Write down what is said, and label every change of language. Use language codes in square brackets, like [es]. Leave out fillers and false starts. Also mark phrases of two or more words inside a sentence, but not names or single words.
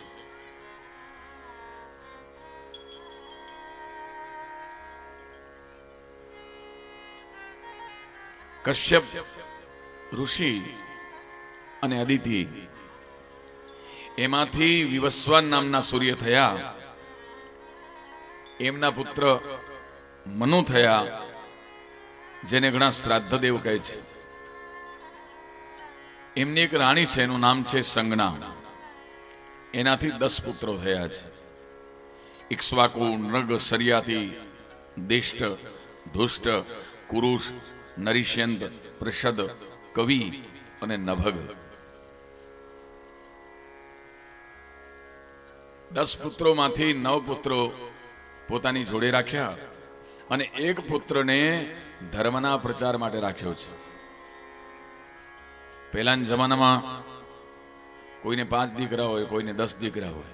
[gu] કશ્યપ ઋષિ અને અદિતિ એમાંથી વિવસ્વાન નામના સૂર્ય થયા। એમના પુત્ર મનુ થયા, જેને ઘણા શ્રાદ્ધ દેવ કહે છે। એમની એક રાણી છે, એનું નામ છે સંજ્ઞા। એનાથી 10 પુત્રો થયા છે। इक्ष्वाकु, नृग, शर्याती, दिष्ट, धुष्ट, कुरुष, नरिष्यंत, प्रषद, कवि અને નભગ। 10 પુત્રોમાંથી 9 પુત્રો પોતાની જોડે રાખ્યા અને એક પુત્રને ધર્મના પ્રચાર માટે રાખ્યો છે. પહેલાના જમાનામાં કોઈને 5 દીકરા હોય, કોઈને 10 દીકરા હોય.